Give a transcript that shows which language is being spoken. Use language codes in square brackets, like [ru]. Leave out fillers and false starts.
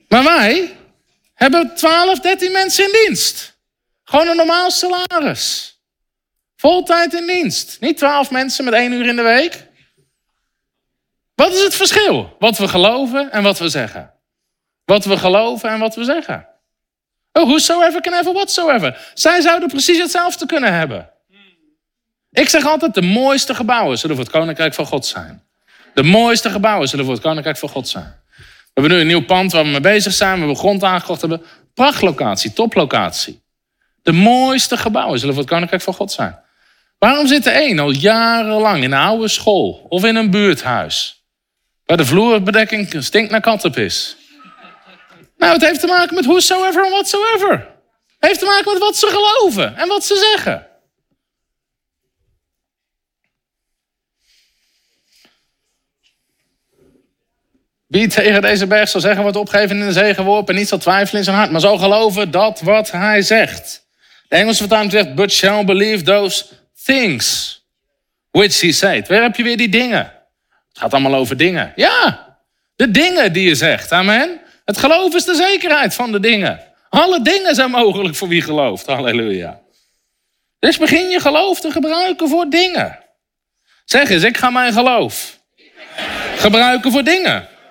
[nl] Maar wij hebben 12, 13 mensen in dienst. Gewoon een normaal salaris. Voltijd in dienst. Niet 12 mensen met 1 uur in de week. Wat is het verschil? Wat we geloven en wat we zeggen. Wat we geloven en wat we zeggen. [en] Oh, whosoever can have a whatsoever. [nl] Zij zouden precies hetzelfde kunnen hebben. Ik zeg altijd, de mooiste gebouwen zullen voor het Koninkrijk van God zijn. De mooiste gebouwen zullen voor het Koninkrijk van God zijn. We hebben nu een nieuw pand waar we mee bezig zijn. We hebben grond aangekocht. Hebben. Prachtlocatie, toplocatie. De mooiste gebouwen zullen voor het Koninkrijk van God zijn. Waarom zit er één al jarenlang in een oude school of in een buurthuis? Waar de vloerbedekking stinkt naar kattenpis. Nou, het heeft te maken met whosoever en whatsoever. Het heeft te maken met wat ze geloven en wat ze zeggen. Wie tegen deze berg zal zeggen, wordt opgeven in de zee geworpen en niet zal twijfelen in zijn hart, maar zal geloven dat wat hij zegt. De Engelse vertaling zegt, [en] but shall believe those things which he said. [nl] Waar heb je weer die dingen? Het gaat allemaal over dingen. Ja, de dingen die je zegt, amen. Het geloof is de zekerheid van de dingen. Alle dingen zijn mogelijk voor wie gelooft, halleluja. Dus begin je geloof te gebruiken voor dingen. Zeg eens, ik ga mijn geloof gebruiken voor dingen.